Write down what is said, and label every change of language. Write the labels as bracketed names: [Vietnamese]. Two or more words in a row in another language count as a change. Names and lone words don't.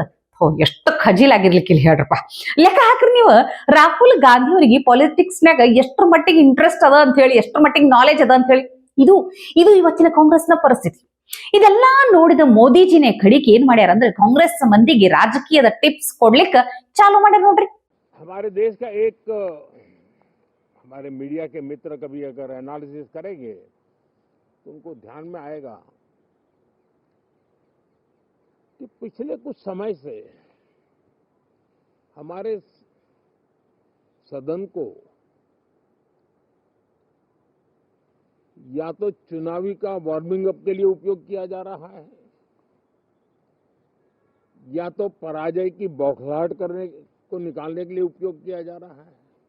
[Kannada] ಎಷ್ಟು ಖಜೀಲಾಗಿರ್ಲಿಕ್ಕೆ ಇಲ್ಲಿ ಹೇಳ್ರಪ್ಪ. ಲೆಕ್ಕ ಹಾಕ್ರಿ ನೀವು. ರಾಹುಲ್ ಗಾಂಧಿ ಅವರಿಗೆ ಪಾಲಿಟಿಕ್ಸ್ನಾಗ ಎಷ್ಟ್ರ ಮಟ್ಟಿಗೆ ಇಂಟ್ರೆಸ್ಟ್ ಅದ ಅಂತ ಹೇಳಿ, ಎಷ್ಟ್ರ ಮಟ್ಟಿಗೆ ನಾಲೆಜ್ ಅದ ಅಂತ ಹೇಳಿ. ಇದು ಇವತ್ತಿನ ಕಾಂಗ್ರೆಸ್ನ ಪರಿಸ್ಥಿತಿ. ಇದೆಲ್ಲಾ ನೋಡಿದ ಮೋದಿಜಿನೇ ಕಡಿಗೆ ಏನ್ ಮಾಡ್ಯಾರ ಅಂದ್ರೆ, ಕಾಂಗ್ರೆಸ್ ಮಂದಿಗೆ ರಾಜಕೀಯದ ಟಿಪ್ಸ್ ಕೊಡ್ಲಿಕ್ಕೆ ಚಾಲು ಮಾಡ್ಯಾರ ನೋಡ್ರಿ. [Hindi] हमारे देश का एक हमारे मीडिया के मित्र कभी अगर एनालिसिस करेंगे तो उनको ध्यान में आएगा कि पिछले कुछ समय से हमारे सदन को या तो चुनावी का वार्मिंग अप के लिए उपयोग किया जा रहा है, या तो पराजय की बौखलाहट करने को निकालने के लिए उपयोग किया जा रहा है।